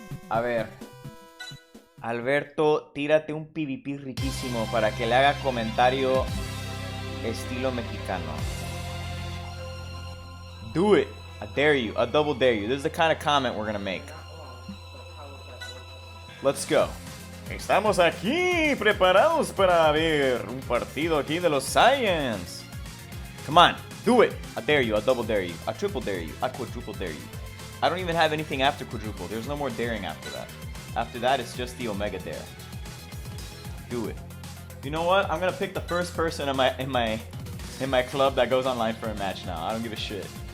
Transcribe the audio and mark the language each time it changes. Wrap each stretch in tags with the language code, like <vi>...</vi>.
<es>A ver, Alberto, tírate un PvP riquísimo para que le haga comentario estilo mexicano.</es> <en>Do it. I dare you. I double dare you. This is the kind of comment we're gonna make. Let's go.</en> <es>Estamos aquí preparados para ver un partido aquí de los Saiyans.</es> <en>Come on, do it. I dare you. I double dare you. I triple dare you. I quadruple dare you. I don't even have anything after quadruple. There's no more daring after that. After that, it's just the Omega Dare. Do it. You know what? I'm gonna pick the first person in my club that goes online for a match now. I don't give a shit.</en>